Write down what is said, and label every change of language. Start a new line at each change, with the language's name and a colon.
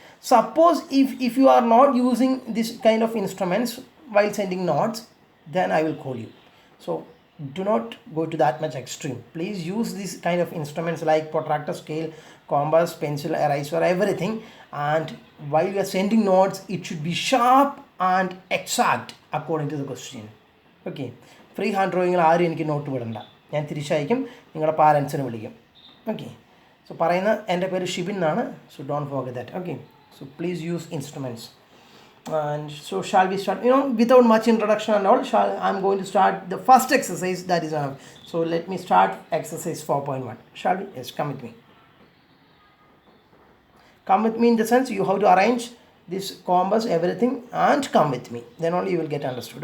English: Suppose if you are not using this kind of instruments while sending notes, then I will call you. So do not go to that much extreme. Please use this kind of instruments like protractor, scale, compass, pencil, eraser, everything. And while you are sending notes, it should be sharp and exact according to the question.
Malayalam: Okay, free hand ഡ്രോയിങ്ങിൽ ആരും എനിക്ക് not വിടണ്ട, ഞാൻ തിരിച്ചയക്കും, നിങ്ങളുടെ പാരൻസിന് വിളിക്കും. Okay, so പറയുന്ന എൻ്റെ പേര് ഷിബിൻ എന്നാണ്.
English: So don't forget that. Okay, so please use instruments. And so shall we start, without much introduction and all, I'm going to start the first exercise, that is enough. So let me start exercise 4.1. Shall we? Yes, come with me. Come with me in the sense you have to arrange this compass, everything, and come with me, then only you will get understood.